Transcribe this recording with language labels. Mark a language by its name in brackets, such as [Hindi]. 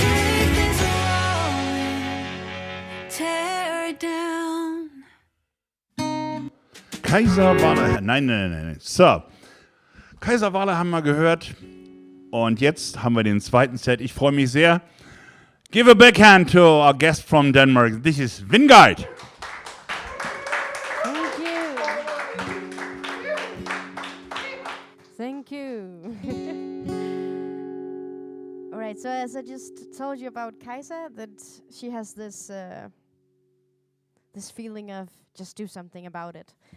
[English] take this rolling, tear it down. [German] Kaiserwale. Nein. So. Kaiserwale haben wir gehört. Und jetzt haben wir den zweiten Set. Ich freue mich sehr. [English] Give a big hand to our guest from Denmark. This is Vingard. Thank you. Thank you. All right, so as I just told you about Kajsa, that she has this this feeling of just do something about it.